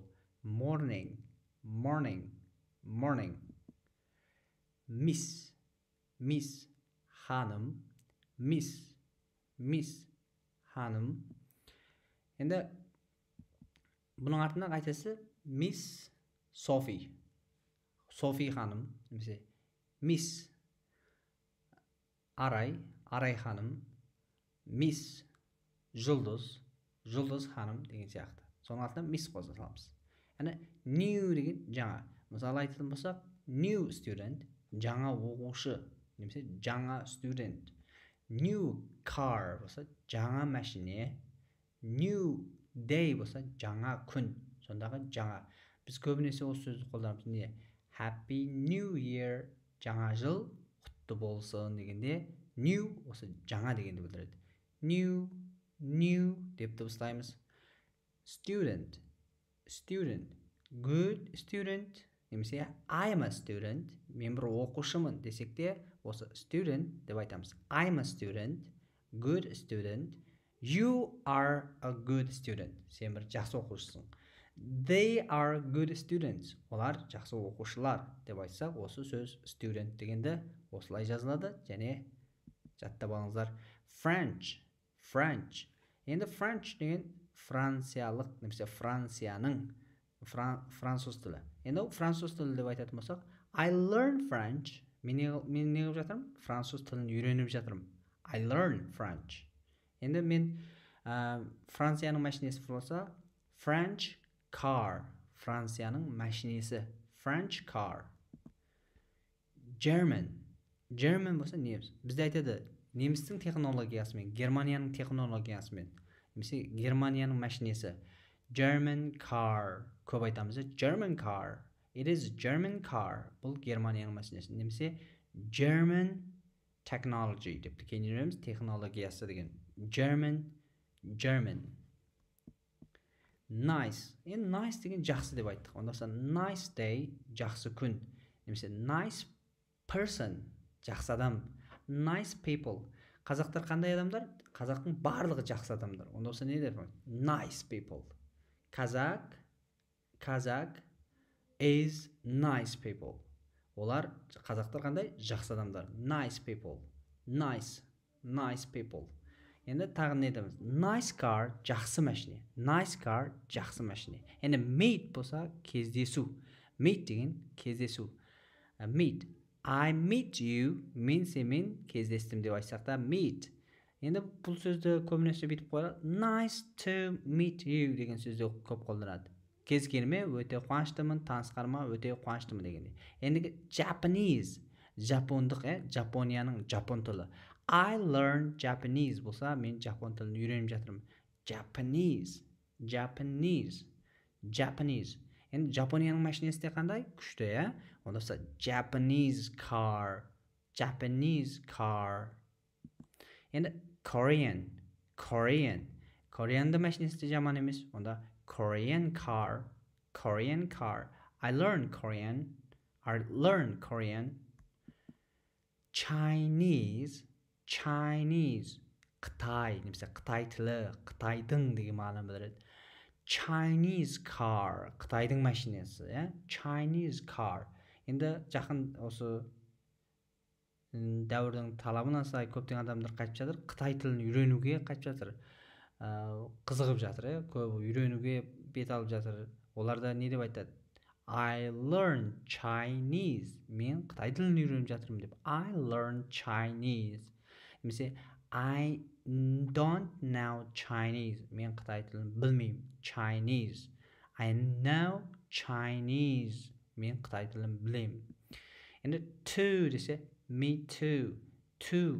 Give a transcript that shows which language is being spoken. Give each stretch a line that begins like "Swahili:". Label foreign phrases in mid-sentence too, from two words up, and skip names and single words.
English: Morning Miss ханым.
Kazakh: Miss ханым. Енді бұның артынан қайтасы Miss Sophie ханым немесе Miss Арай ханым. Miss Жұлдыз ханым деген сияқты. Соның артынан Miss қоса саламыз. Яғни new деген жаңа. Мысалы айтатын болсақ
English: new student
Kazakh: жаңа оқушы немесе жаңа student.
English: New car
Kazakh: болса жаңа машине.
English: New day
Kazakh: болса жаңа күн. Сондағы жаңа. Біз көбінесе осы сөзді қолданамыз. Не?
English: Happy New Year
Kazakh: жаңа жыл құтты болсын дегенде new осы жаңа дегенді білдіреді. New деп дыбыстаймыз.
English: Student good student
Kazakh: немесе
English: I'm a student
Kazakh: мен бір оқушымын десек те осы student деп айтамыз.
English: I'm a student, good student, you are a good student
Kazakh: сен бір жақсы оқушысың.
English: They are good students
Kazakh: олар жақсы оқушылар деп айтсақ осы сөз student дегенді осылай жазылады және жаттап алыңыздар. French енді French деген франциялық немесе Францияның француз тілі. Енді француз тілі деп айтатын болсақ
English: I learn French
Kazakh: мен не қылып жатырмын? Француз тілін үйреніп жатырмын.
English: I learn French.
Kazakh: Енді мен Францияның машинесі болса
English: French car
Kazakh: Францияның машинесі.
English: French car. German
Kazakh: болса неміс. Бізде айтады немістің технологиясымен, Германияның технологиясымен. Немесе Германияның машинесі.
English: German car.
Kazakh: Көп айтамыз.
English: German car. It is German car.
Kazakh: Бұл Германияның машинесі. Немесе
English: German technology
Kazakh: деп кейініріміз технологиясы деген.
English: German. Nice.
Kazakh: Енді nice деген жақсы деп айттық. Онда
English: nice day
Kazakh: жақсы күн. Немесе
English: nice person
Kazakh: жақсы адам.
English: Nice people.
Kazakh: Қазақтар қандай адамдар? Қазақтың барлығы жақсы адамдар. Онда не деп?
English: Nice people. Қазақ is nice people.
Kazakh: Олар қазақтар қандай? Жақсы адамдар.
English: Nice people. Nice people.
Kazakh: Енді тағы не дейміз?
English: Nice car
Kazakh: жақсы машине.
English: Nice car
Kazakh: жақсы машине. Енді meet болса кездесу. Meet деген кездесу.
English: Meet. I meet you.
Kazakh: Мен сенімен кездестім деп айтсақ та meet. Енді бұл сөзді көбінесе бүйтіп қояды.
English: Nice to meet you
Kazakh: деген сөзді көп қолданады. Кезгеніме өте қуаныштымын, танысқаныма өте қуаныштымын дегенде. Енді Japanese, жапондық, Жапонияның жапон тілі.
English: I learn Japanese
Kazakh: болса, мен жапон тілін үйреніп жатырмын.
English: Japanese.
Kazakh: Енді Жапонияның машинесі де қандай? Күшті, Онда
English: Japanese car.
Kazakh: Енді Korean машинесі де жаман емес.
English: Онда Korean car. I learn Korean. Chinese.
Kazakh: Қытай немесе Қытай тілі, Қытайдың деген мағынаны білдіреді.
English: Chinese car,
Kazakh: Қытайдың машинасы,
English: Chinese car.
Kazakh: Енді жақын осы дәуірдің талабына сай көптеген адамдар қайтып жатыр, Қытай тілін үйренуге қайтып жатыр, қызығып жатыр, көбі үйренуге бет алып жатыр. Оларда не деп айтады?
English: I learn Chinese.
Kazakh: Мен Қытай тілін үйреніп жатырмын деп.
English: I learn Chinese. Немесе I don't know Chinese.
Kazakh: Мен Қытай тілін білмеймін.
English: Chinese. I know Chinese.
Kazakh: Мен Қытай тілін білемін. Енді to десе
English: me too.
Kazakh: To.